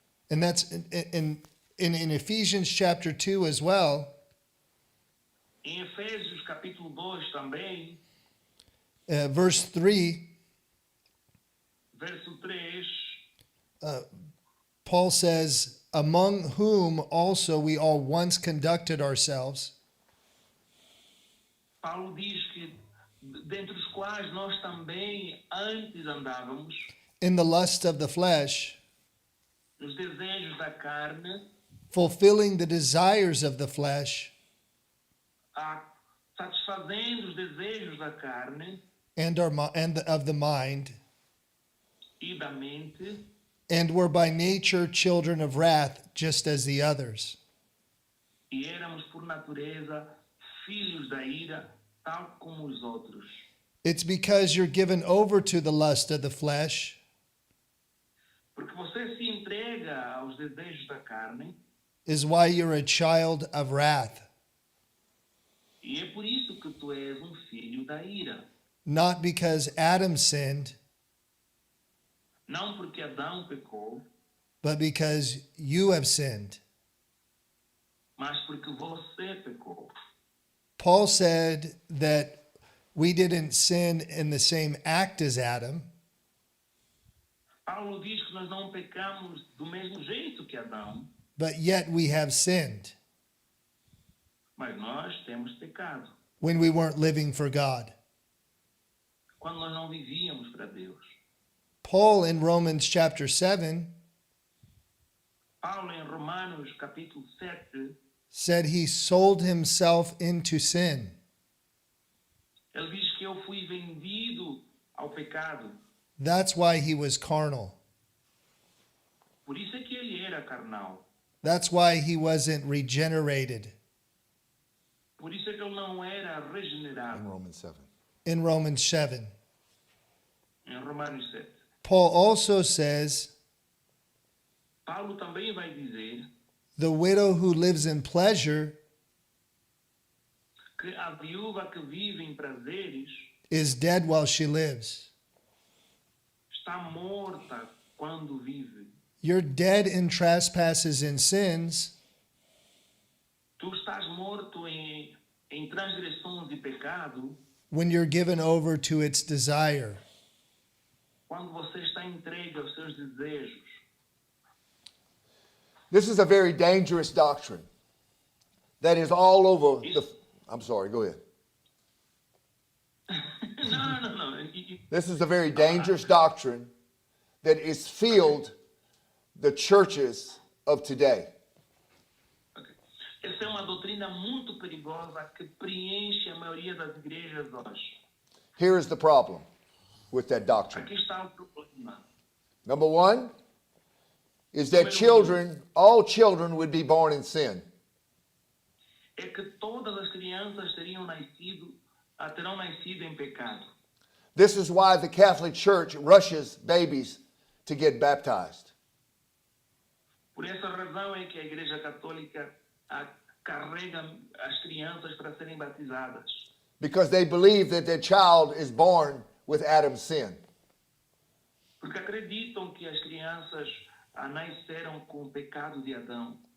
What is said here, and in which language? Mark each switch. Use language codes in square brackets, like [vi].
[en] And that's in Ephesians chapter 2 as well. [pt] Em Efésios capítulo 2 também, [en] Verse 3, [pt] verso 3, [en] Paul says, "Among whom also we all once conducted ourselves [pt] Paulo diz que dentre os quais nós também antes andávamos [en] in the lust of the flesh, [pt] nos desejos da carne, [en] fulfilling the desires of the flesh [pt] satisfazendo os desejos da carne [en] and of the mind, [pt] e da mente, [en] and were by nature children of wrath, just as the others." [pt] e éramos por natureza filhos da ira, tal como os outros. [en] It's because you're given over to the lust of the flesh [pt] Porque você se entrega aos desejos da carne, [en] is why you're a child of wrath, [pt] e é por isso que tu és um filho da ira. [en] not because Adam sinned, [pt] Não porque Adão pecou, [en] but because you have sinned. [pt] mas porque você pecou. [en] Paul said that we didn't sin in the same act as Adam, [pt] Paulo diz que nós não pecamos do mesmo jeito que Adão, [en] but yet we have sinned [pt] mas nós temos pecado. [en] when we weren't living for God. [pt] Quando nós não vivíamos para Deus. [en] Paul in Romans chapter 7 [pt] Paulo em Romanos capítulo 7, [en] said he sold himself into sin. [pt] ele diz que eu fui vendido ao pecado. [en] That's why he was carnal. [pt] Por isso é que ele era carnal. [en] That's why he wasn't regenerated. [pt] Por isso é que ele não era [en] In [pt] regenerado. [en] Romans 7. In Romans 7. [pt] Em Romanos 7. [en] Paul also says [pt] Paulo também vai dizer [en] the widow who lives in pleasure [pt] que a viúva que vive em prazeres [en] is dead while she lives. [pt] está morta quando vive. [en] You're dead in trespasses and sins [pt] Tu estás morto em transgressões e pecado [en] when you're given over to its desire. [pt] quando você está entregue aos seus desejos. [en] This is a very dangerous doctrine that is all over the. I'm sorry, go ahead. [pt] Não. [en] This is a very dangerous doctrine that is filled the churches of today. Ok. [pt] Essa é uma doutrina muito perigosa que preenche a maioria das igrejas hoje. [en] Here is the problem with that doctrine. [pt] Aqui está o problema. [en] Number one is that children, all children would be born in sin. [pt] É que todas as crianças terão nascido em pecado. [en] This is why the Catholic Church rushes babies to get baptized. [pt] Por essa razão é que a Igreja Católica carrega as crianças para serem batizadas. [en] Because they believe that their child is born with Adam's sin. [pt] Porque acreditam que as crianças nasceram com o pecado de Adão.